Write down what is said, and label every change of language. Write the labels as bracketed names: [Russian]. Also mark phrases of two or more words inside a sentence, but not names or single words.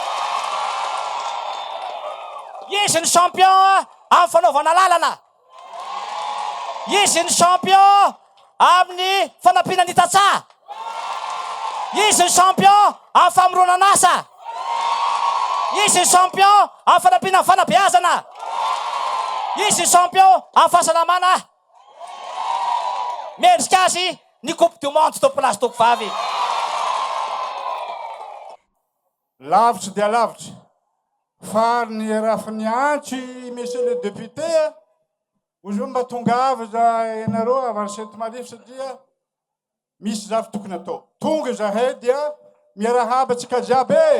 [Malagasy] izy ny champion amin'ny fanaovana lalana izy ny champion amin'ny fanampiana ny tatsà izy ny champion amin'ny famorona nasa izy ny champion amin'ny fanampiana ny fanabeazana izy ny champion amin'ny fahasalamana mendrika azy ny [French] coupe du monde [Malagasy] tompolasy tompovavy lavitra dia lavitra fa ny rafiny antry [French] monsieur le député [Malagasy] ozy mba tonga avy za ianareo avy any Sainte-Marie satria misy zavy tokony atao tonga zahay dia miarahaba atsika jiaby